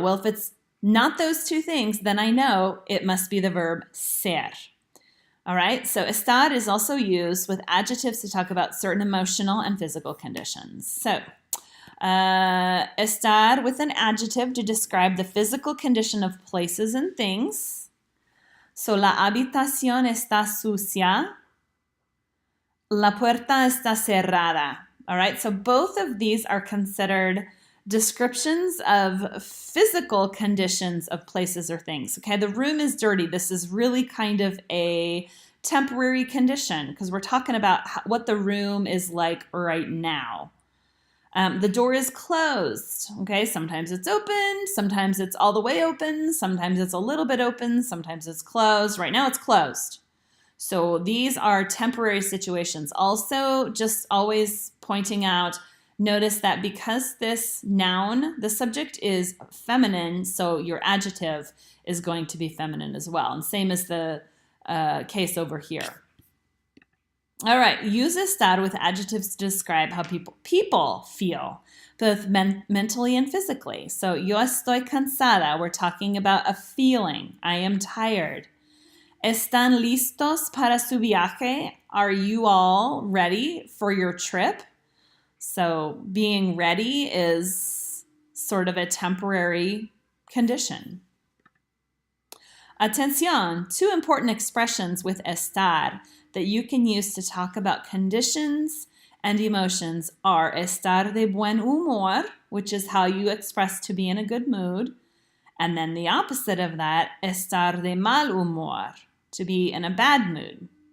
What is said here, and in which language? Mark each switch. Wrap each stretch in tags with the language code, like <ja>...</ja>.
<en>Well, if it's not those two things, then I know it must be the verb ser. All right, so estar is also used with adjectives to talk about certain emotional and physical conditions. So estar with an adjective to describe the physical condition of places and things.</en> <es>So la habitación está sucia. La puerta está cerrada.</es> <en>All right, so both of these are considered descriptions of physical conditions of places or things. Okay, the room is dirty. This is really kind of a temporary condition because we're talking about what the room is like right now. The door is closed. Okay, sometimes it's open, sometimes it's all the way open, sometimes it's a little bit open, sometimes it's closed. Right now it's closed. So these are temporary situations. Also, just always pointing out, notice that because this noun, the subject is feminine, so your adjective is going to be feminine as well. And same as the case over here. All right, use estar with adjectives to describe how people feel, both mentally and physically. So</en> <es>yo estoy cansada,</es> <en>we're talking about a feeling. I am tired.</en> <es>¿Están listos para su viaje?</es> <en>Are you all ready for your trip? So being ready is sort of a temporary condition. Atención, two important expressions with estar that you can use to talk about conditions and emotions are</en> <es>estar de buen humor,</es> <en>which is how you express to be in a good mood, and then the opposite of that,</en> <es>estar de mal humor,</es> <en>to be in a bad mood.</en>